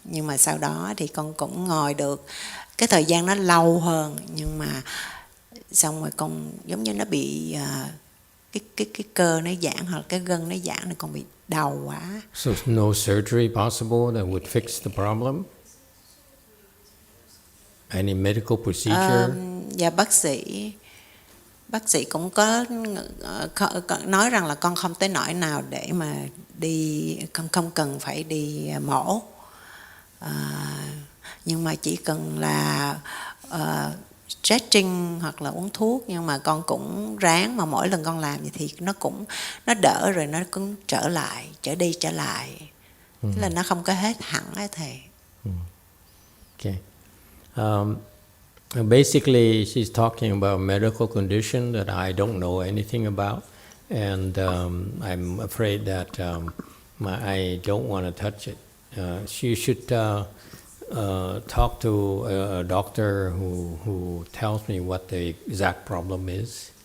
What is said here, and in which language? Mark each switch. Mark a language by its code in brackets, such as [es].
[vi] Nhưng mà sau đó thì con cũng ngồi được, cái thời gian nó lâu hơn, nhưng mà xong rồi con giống như nó bị cái cơ nó giãn, hoặc cái gân nó giãn, nên con bị đau quá. [en] So no surgery possible that would fix the problem? Any medical procedure? [vi] Dạ, bác sĩ cũng có nói rằng là con không tới nỗi nào để mà đi, con không cần phải đi mổ, nhưng mà chỉ cần là stretching hoặc là uống thuốc. Nhưng mà con cũng ráng, mà mỗi lần con làm vậy thì nó đỡ, rồi nó cũng trở đi trở lại. Tức là nó không có hết hẳn á thầy. [en] Okay. Basically, she's talking about a medical condition that I don't know anything about, and I'm afraid that I don't want to touch it. She should talk to a doctor who tells me what the exact problem is.